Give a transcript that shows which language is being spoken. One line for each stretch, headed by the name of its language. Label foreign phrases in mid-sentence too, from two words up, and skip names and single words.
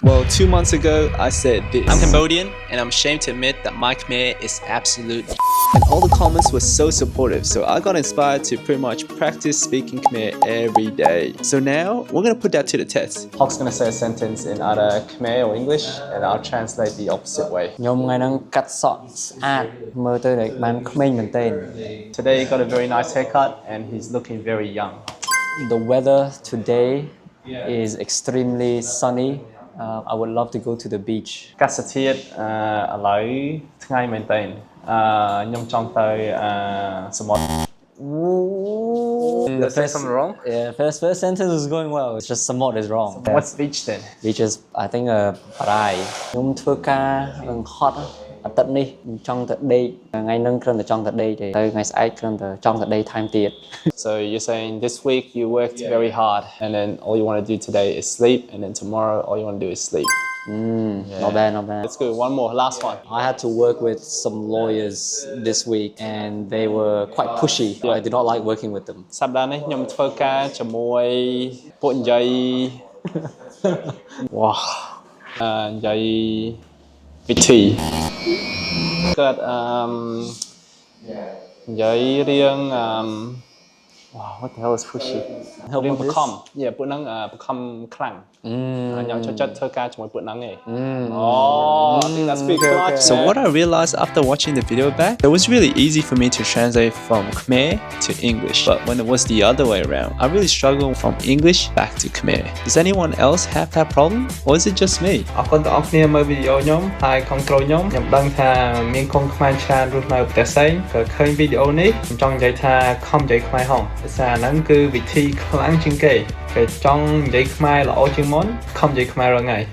English: Well, 2 months ago, I said this. I'm Cambodian, and I'm ashamed to admit that my Khmer is absolute. And all the comments were so supportive, so I got inspired to pretty much practice speaking Khmer every day. So now, we're gonna put that to the test. Hawk's gonna say a sentence in either Khmer or English, and I'll translate the opposite way.
Khmer: ខ្ញុំថ្ងៃហ្នឹងកាត់សក់ស្អាតមើលទៅដូចបានក្មេងមែនទែន
English: Today, he got a very nice haircut, and he's looking very young. The weather today is extremely sunny. I would love to go to the beach.
Khmer: កាសធាតុឥឡូវថ្ងៃមែនតើខ្ញុំចង់ទៅសមុទ្រ
English: Did I say something wrong? Yeah, first sentence is going well. It's just samot is wrong. What's beach then? Beach is I think
Khmer: បារាយខ្ញុំធ្វើការនឹងហត់អាទិត្យនេះចង់ទៅដេកថ្ងៃហ្នឹងគ្រាន់តែចង់ទៅដេកទេទៅថ្ងៃស្អែកគ្រាន់តែចង់ទៅដេកថែមទៀត
English: So you're saying this week you worked very hard and then all you want to do today is sleep and then tomorrow all you want to do is sleep. Not bad, not bad. That's good. One more, last one. I had to work with some lawyers this week and they were quite pushy. I did not like working with them.
Khmer: សប្តាហ៍នេះខ្ញុំធ្វើការជាមួយពួកនិយាយវ៉ានិយាយវិធីគាត់និយាយរឿង
English: wow what the hell is pushy
Khmer: រឿងបខំពួកហ្នឹងបខំខ្លាំងខ្ញុំចូលចិត្តធ្វើការជាមួយពួកហ្នឹងឯង
English: I think that's big. So what I realized after watching the video back, it was really easy for me to translate from Khmer to English. But when it was the other way around, I really struggled from English back to Khmer. Does anyone else have that problem? Or is it just me?
Khmer: អរគុណទាំងអស់គ្នាមើលវីដេអូខ្ញុំហើយ control ខ្ញុំដឹងថាមានកូនខ្មែរច្រើនរស់នៅប្រទេសផ្សេងក៏ឃើញវីដេអូនេះខ្ញុំចង់និយាយថាខំនិយាយខ្មែរហងភាសាហ្នឹងគឺវិធីខ្លាំងជាងគេចង់និយាយខ្មែរល្អជាងមុនខំនិយាយខ្មែររាល់ថ្ងៃ